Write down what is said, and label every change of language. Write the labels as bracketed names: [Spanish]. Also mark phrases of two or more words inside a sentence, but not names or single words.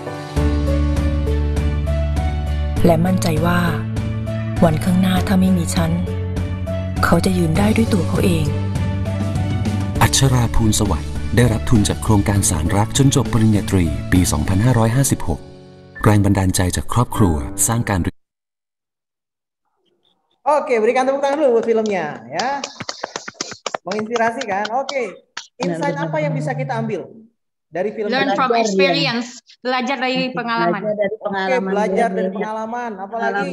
[Thai] และมั่นใจว่าวันข้างหน้าถ้าไม่มีฉันเขาจะยืนได้ด้วยตัวเขาเอง อัชราภูลสวัสดิ์ได้รับทุนจากโครงการสารรักจนจบปริญญาตรีปี 2556 แรงบันดาลใจจากครอบครัวสร้างการ [Indonesian] Oke, berikan tepuk tangan dulu buat filmnya ya. Menginspirasi kan? Oke. Insight apa yang bisa kita ambil dari film [English] Learn [Indonesian] ini? [English] from experience. [Indonesian] Belajar dari pengalaman. Oke, belajar dari pengalaman. Apalagi